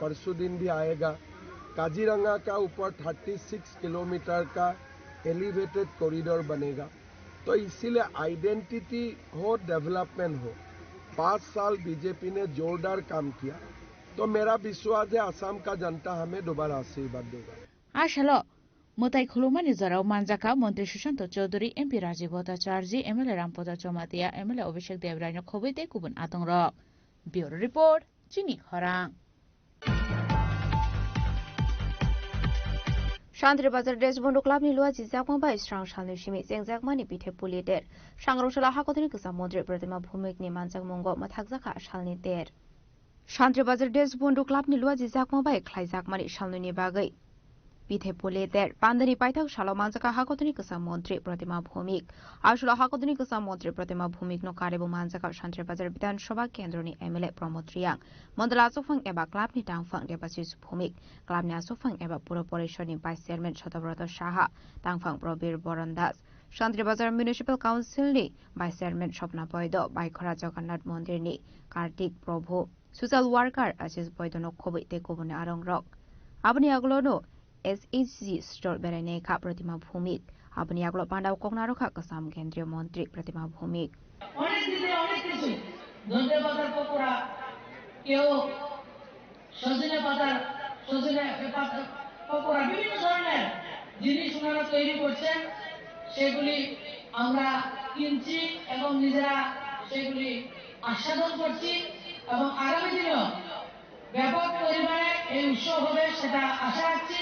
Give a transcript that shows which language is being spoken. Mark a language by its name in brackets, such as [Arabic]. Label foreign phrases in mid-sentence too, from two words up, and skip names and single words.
[Hindi] परसों दिन भी आएगा काजीरंगा का ऊपर 36 किलोमीटर का [English] elevated corridor [Hindi] बनेगा। तो इसीलिए आइडेंटिटी हो, डेवलपमेंट हो। 5 साल बीजेपी ने जोरदार काम किया, तो मेरा विश्वास है असम का जनता हमें दोबारा आशीर्वाद देगा। [Turkic languages] आशलो मोताई खुलुमानी जराव मानजाका मंत्री सुशांत चौधरी एमपी राजीव भट्टाचार्य एमएलए रामपद चौमातिया एमएलए अभिषेक देवरायनो खबैते गुबुन आतंक ब्यूरो रिपोर्ट चिनी खरां। शांतिबाजार देश बंधु क्लाबनि लुआ जिजाकमा स्रां सालनि सिमि जेंजाकमानि बिथे पुलिदेर सांग्रंसला हाकथनि गोसा मन्त्रि प्रतिमा भूमिकनि मानजाक मंगो मथाकजाका सालनि देर शांतिबाजार देश बंधु क्लाबनि लुआ जिजाकमा ख्लाइजाकमानि सालनि बागै बिथे पुलिदेर पान्दनि पाइथाक सालो मानजाका हाकथनि गोसा मन्त्रि प्रतिमा भूमिक आसुला हाकथनि गोसा मन्त्रि प्रतिमा भूमिकनो कारेबु मानजाका शांतिबाजार विधानसभा केन्द्रनि एमएलए प्रमोद रियांग मन्दला आसोफां एबा क्लाबनि टांगफां देबासिस भूमिक क्लाबनि आसोफां एबा पुर परिषदनि [English] vice chairman [Turkic languages] सतब्रत साहा टांगफां प्रबीर बरन दास शांतिबाजार म्युनिसिपल काउन्सिलनि [English] vice chairman [Turkic languages] स्वप्ना बैद बाइखरा जगन्नाथ मन्दिरनि कार्तिक प्रभु [English] social worker [Turkic languages] आशिष बैदनो खबैते गुबुन आरंग आबनि आगलोनो एसएचजी स्टोर बेरायनेखा प्रतिमा भूमिक आबनि आगलो पांडाव कोकनारोखा कसाम केंद्रीय मंत्री प्रतिमा भूमिक [Bangla] অনেক দিনে অনেক কিছু ধনে পাতার পকোড়া কেউ সজনে পাতার পকোড়া বিভিন্ন ধরনের জিনিস ওনারা তৈরি করছেন সেগুলি আমরা কিনছি এবং নিজেরা সেগুলি আস্বাদন করছি এবং আগামী দিনেও ব্যাপক পরিমাণে এই উৎসব হবে সেটা আশা রাখছি।